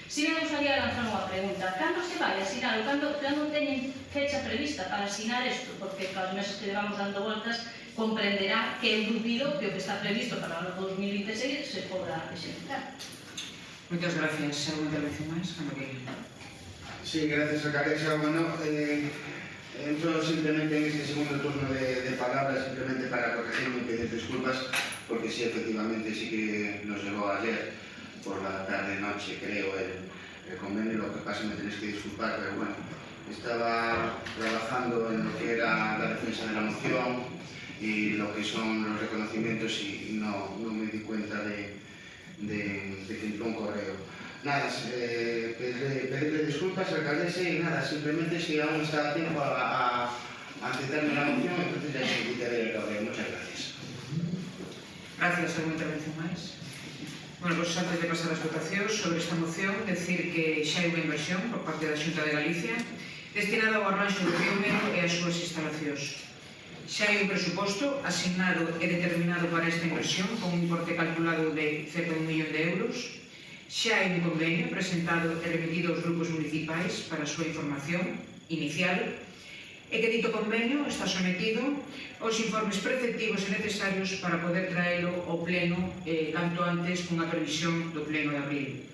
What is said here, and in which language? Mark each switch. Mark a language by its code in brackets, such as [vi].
[gl] Si me gustaría lanzar unha pregunta, cando se vai a asinar ou cando teñen fecha prevista para asinar isto? Porque cada meses que levamos dando voltas comprenderá que eu dubido que o que está previsto para o ano 2026 se podrá executar. Moitas gracias. Alguna intervención máis? Cando que... Sí, gracias, alcaldesa. [es] Bueno, entro simplemente en este segundo turno de palabras, simplemente para corregirme y pedir disculpas, porque sí, efectivamente, sí que nos llegó ayer por la tarde-noche, creo, el convenio. Lo que pasa, me tenéis que disculpar, pero bueno, estaba trabajando en lo que era la defensa de la moción y lo que son los reconocimientos y no me di cuenta de que entró un correo. Nada, pedirle disculpas, alcaldesa, y nada, simplemente si aún está a tiempo a aceptarme la moción, entonces ya se quitaré el correo. Muchas gracias. Gracias. [gl] ¿Alguna intervención máis? Bueno, pues antes de pasar as votacións sobre esta moción, decir que xa hai unha inversión por parte da Xunta de Galicia destinada ao arranxo do río Mero e as súas instalacións. Xa hai un presuposto asignado e determinado para esta inversión con un importe calculado de cerca de 1 millón de euros. Xa hai un convenio presentado e remitido aos grupos municipais para a súa información inicial e que dito convenio está sometido aos informes preceptivos e necesarios para poder traelo ao pleno canto antes cunha previsión do pleno de abril.